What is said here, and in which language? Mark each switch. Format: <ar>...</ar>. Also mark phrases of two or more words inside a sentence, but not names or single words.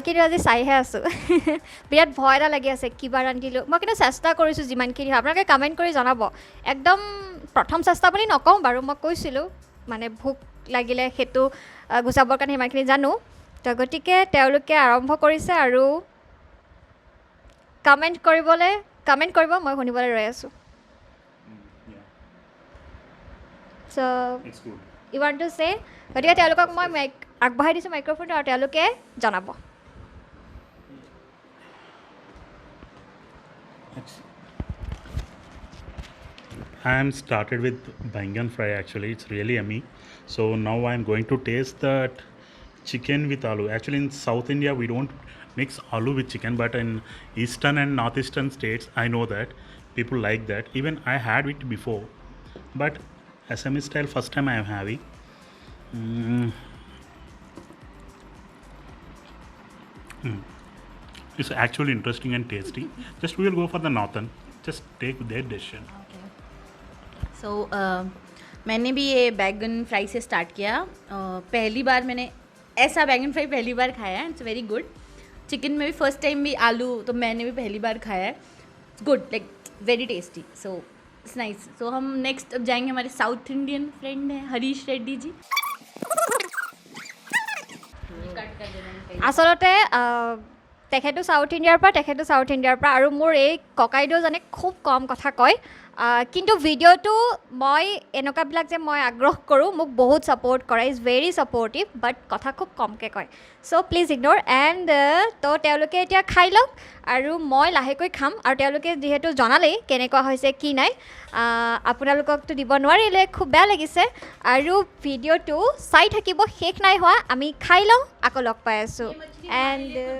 <as>কিন্তু আজি চাইহে আছোঁ বিৰাট ভয় এটা লাগি আছে কিবা ৰান্ধিলোঁ মই কিন্তু চেষ্টা কৰিছোঁ যিমানখিনি হয় আপোনালোকে কমেণ্ট কৰি জনাব একদম প্ৰথম চেষ্টা বুলি নকওঁ বাৰু মই কৈছিলোঁ মানে ভোক লাগিলে সেইটো গুচাবৰ কাৰণে সিমানখিনি জানো তো গতিকে তেওঁলোকে আৰম্ভ কৰিছে আৰু কমেণ্ট কৰিব মই শুনিবলৈ ৰৈ আছোঁ</as> <en>so you want to say</en> <as>গতিকে তেওঁলোকক মই আগবঢ়াই দিছোঁ মাইক্ৰফোনটো আৰু তেওঁলোকে জনাব</as> <en>I am started with bangan fry actually. It's really yummy. So now I am going to taste that chicken with aloo. Actually in South India we don't mix aloo with chicken, but in eastern and northeastern states I know that people like that. Even I had it before, but Assamese style first time I am having. It's actually interesting and tasty. Just we will go for the northern. Just take their decision.</en> <hi>सो मैंने भी ये बैगन फ्राई से स्टार्ट किया पहली बार मैंने ऐसा बैगन फ्राई पहली बार खाया है</hi> <en>it's very good</en> <hi>चिकन में भी</hi> <en>first time</en> <hi>भी आलू तो मैंने भी पहली बार खाया है</hi> <en>it's good like very tasty so it's nice so</en> <hi>हम नेक्स्ट अब जाएंगे हमारे</hi> <en>South Indian friend</en> <hi>हैं हरीश रेड्डी जी</hi> <as>আচলতে তেখেতো সাউথ ইণ্ডিয়াৰ পৰা আৰু মোৰ এই ককাইদেউজনে খুব কম কথা কয় কিন্তু ভিডিঅ'টো মই এনেকুৱাবিলাক যে মই আগ্ৰহ কৰোঁ মোক বহুত ছাপোৰ্ট কৰে</as> <en>is very supportive but</en> <as>কথা খুব কমকৈ কয়</as> <en>so please ignore and</en> <as>তো তেওঁলোকে এতিয়া খাই লওক আৰু মই লাহেকৈ খাম আৰু তেওঁলোকে যিহেতু জনালেই কেনেকুৱা হৈছে কি নাই আপোনালোককতো দিব নোৱাৰিলে খুব বেয়া লাগিছে আৰু ভিডিঅ'টো চাই থাকিব শেষ নাই হোৱা আমি খাই লওঁ আকৌ লগ পাই আছোঁ এণ্ড</as>